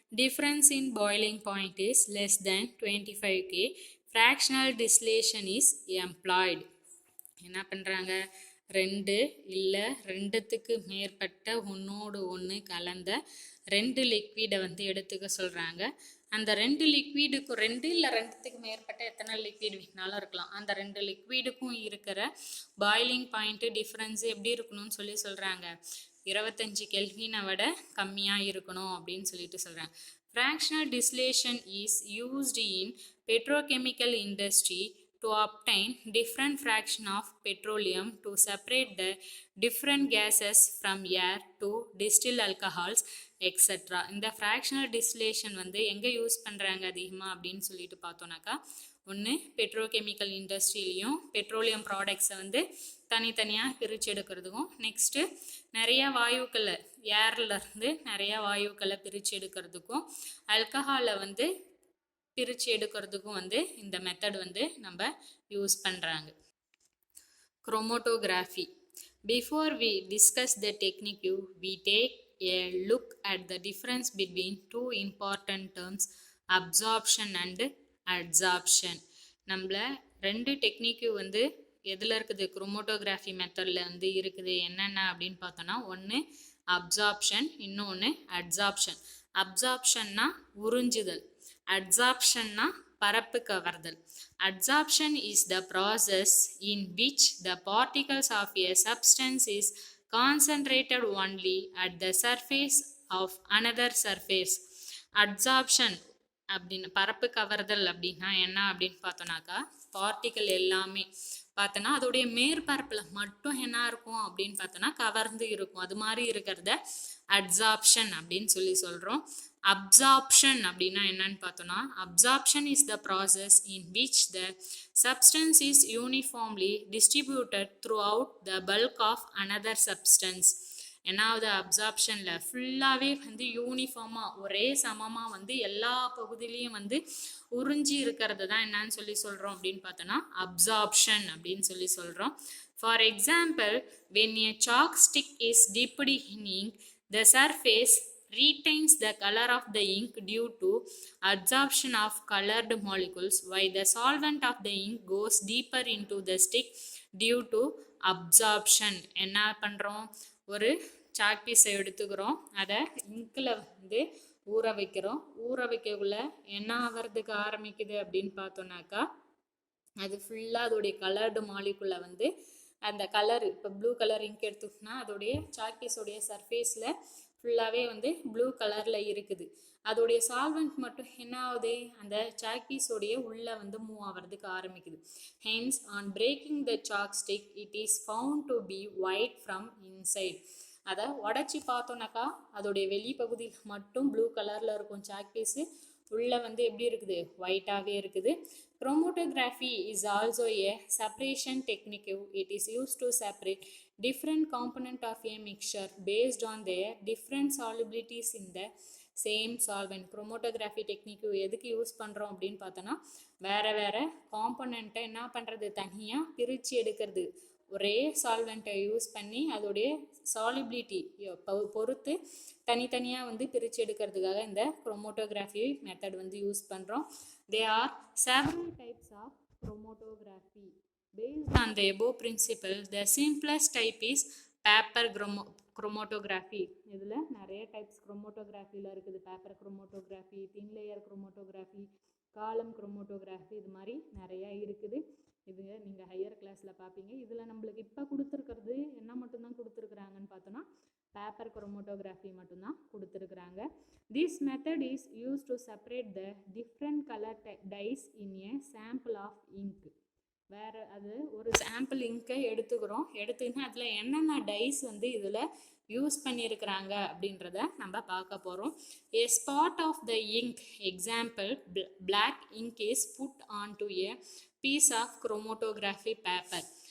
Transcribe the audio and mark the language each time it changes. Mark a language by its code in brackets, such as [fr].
[en] Difference in boiling point is less than 25 K. Fractional distillation is employed. [ta] என்ன பண்ணுறாங்க, ரெண்டுத்துக்கு மேற்பட்ட ஒன்றோடு ஒன்று கலந்த ரெண்டு லிக்விடை வந்து எடுத்துக்க சொல்கிறாங்க. அந்த ரெண்டு லிக்விடுக்கும் ரெண்டுத்துக்கு மேற்பட்ட எத்தனை லிக்விட் வேணாலும் இருக்கலாம். அந்த ரெண்டு லிக்விடுக்கும் இருக்கிற பாய்லிங் பாயிண்ட்டு டிஃப்ரென்ஸு எப்படி இருக்கணும்னு சொல்கிறாங்க, 25 கெல்வினை விட கம்மியாக இருக்கணும் அப்படின்னு சொல்லிட்டு சொல்கிறாங்க. [en] Fractional distillation is used in petrochemical industry to obtain different fraction of petroleum to separate the different gases from air to distill alcohols. Etcetera. [ta] இந்த ஃப்ராக்ஷனல் டிஸ்டிலேஷன் வந்து எங்கே யூஸ் பண்ணுறாங்க அதிகமாக அப்படின்னு சொல்லிட்டு பார்த்தோன்னாக்கா, ஒன்று பெட்ரோகெமிக்கல் இண்டஸ்ட்ரியிலையும் பெட்ரோலியம் ப்ராடக்ட்ஸை வந்து தனித்தனியாக பிரித்து எடுக்கிறதுக்கும், நெக்ஸ்ட்டு நிறையா வாயுக்களை ஏர்லேருந்து நிறையா வாயுக்களை பிரித்து எடுக்கிறதுக்கும், ஆல்கஹாலை வந்து பிரித்து எடுக்கிறதுக்கும் வந்து இந்த மெத்தட் வந்து நம்ம யூஸ் பண்ணுறாங்க. [en] Chromatography. Before we discuss the technique, we take a look at the difference between two important terms, absorption and adsorption. [ta] நம்மள ரெண்டு டெக்னிக்கு வந்து எதில் இருக்குது, குரோமோட்டோகிராஃபி மெத்தடில் வந்து இருக்குது. என்னென்ன அப்படின்னு பார்த்தோன்னா, ஒன்று அப்சார்ப்ஷன், இன்னொன்று அட்சார்ப்ஷன். அப்சார்ப்ஷன்னா உறிஞ்சுதல், அட்சார்ப்ஷன்னா பரப்பு கவர்தல். [en] Adsorption is the process in which the particles of a substance is concentrated only at the surface of another surface. [ta] Adsorption அப்படின்னு பரப்பு கவர்தல் அப்படின்னா என்ன அப்படின்னு பார்த்தோன்னாக்கா, பார்ட்டிக்கல் எல்லாமே பார்த்தோன்னா அதோடைய மேற்பரப்பில் மட்டும் என்ன இருக்கும் அப்படின்னு பார்த்தோன்னா கவர்ந்து இருக்கும். அது மாதிரி இருக்கிறத அட்சார்ப்ஷன் அப்படின்னு சொல்லி சொல்கிறோம். அப்சார்ப்ஷன் அப்படின்னா என்னன்னு பார்த்தோன்னா, [en] Absorption is the process in which the substance is uniformly distributed throughout the bulk of another substance. [ta] என்னாவது அப்சார்ப்ஷனில் ஃபுல்லாகவே வந்து யூனிஃபார்மாக ஒரே சமமாக வந்து எல்லா பகுதியிலையும் வந்து உறிஞ்சி இருக்கிறது தான் என்னன்னு சொல்லி சொல்கிறோம் அப்படின்னு பார்த்தோன்னா அப்சார்ப்ஷன் அப்படின்னு சொல்லி சொல்கிறோம். [en] For example, when a chalk stick is dipped in ink, the surface retains the color of the ink due to adsorption of colored molecules, while the solvent of the ink goes deeper into the stick due to absorption. [ta] என்ன பண்ணுறோம், ஒரு chalk பீஸை எடுத்துக்கிறோம், அதை இங்கில் வந்து ஊற வைக்கிறோம். ஊற வைக்கக்குள்ள என்ன ஆகிறதுக்கு ஆரம்பிக்குது அப்படின்னு பார்த்தோன்னாக்கா, அது ஃபுல்லாக அதோடைய கலர்டு மாலிகுலை வந்து அந்த கலர், இப்போ ப்ளூ கலர் இங்க் எடுத்துக்கிட்டோம்னா அதோடைய சாக் பீஸோடைய சர்ஃபேஸில் ஃபுல்லாகவே வந்து ப்ளூ கலரில் இருக்குது. அதோடைய சால்வெண்ட் மட்டும் என்ன ஆகுது, அந்த சாக் பீஸோடைய உள்ளே வந்து மூவ் ஆகிறதுக்கு ஆரம்பிக்குது. [en] Hence on breaking the chalk stick it is found to be white from inside. [ta] அதை உடச்சி பார்த்தோன்னாக்கா அதோடைய வெளிப்பகுதியில் மட்டும் ப்ளூ கலரில் இருக்கும் சாக் பீஸு, உள்ளே வந்து எப்படி இருக்குது, ஒயிட்டாகவே இருக்குது. [en] Chromatography is also a separation technique. It is used to separate different components of a mixture based on their different solubilities in the same solvent. [ta] Chromatography technique எதுக்கு யூஸ் பண்ணுறோம் அப்படின்னு பார்த்தோன்னா, வேறு வேறு காம்பனண்ட்டை என்ன பண்ணுறது, தனியாக பிரித்து எடுக்கிறது. ஒரே சால்வெண்ட்டை யூஸ் பண்ணி அதோடைய சாலிபிலிட்டி பொறுத்து தனித்தனியாக வந்து பிரித்து எடுக்கிறதுக்காக இந்த குரோமோட்டோகிராஃபி மெத்தட் வந்து யூஸ் பண்ணுறோம். [en] There are several types of chromatography. Based on the above principle, the simplest type is paper chromatography. [ta] இதில் நிறைய டைப்ஸ் குரோமோட்டோகிராஃபியில் இருக்குது. பேப்பர் குரோமோட்டோகிராஃபி, தின் லேயர் குரோமோட்டோகிராஃபி, காலம் குரோமோட்டோகிராஃபி, இது மாதிரி நிறையா இருக்குது. இது நீங்கள் ஹையர் கிளாஸில் பார்ப்பீங்க. இதில் நம்மளுக்கு இப்போ கொடுத்துருக்கிறது என்ன மட்டும்தான் கொடுத்துருக்குறாங்கன்னு பார்த்தோன்னா, பேப்பர் குரோமோட்டோகிராஃபி மட்டும்தான் கொடுத்துருக்குறாங்க. [en] This method is used to separate the different color dyes in a sample of ink. [ta] வேறு அது ஒரு சாம்பிள் இங்கை எடுத்துக்கிறோம், எடுத்துக்கிட்டு அதில் என்னென்ன டைஸ் வந்து இதில் யூஸ் பண்ணியிருக்கிறாங்க அப்படின்றத நம்ம பார்க்க போகிறோம். [en] A spot of the ink, example black ink, is put onto a piece of chromatography paper.